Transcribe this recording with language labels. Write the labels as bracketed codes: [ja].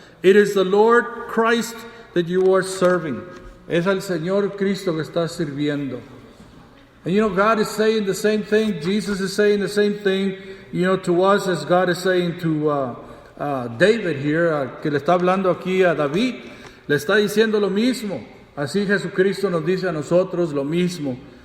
[en] It is the Lord Christ that you are serving. [es] Es al Señor Cristo que estás sirviendo. [en] And God is saying the same thing, Jesus is saying the same thing, to us as God is saying to David here, [es] que le está hablando aquí a David. Le está diciendo lo mismo. Así Jesucristo nos dice a nosotros lo mismo.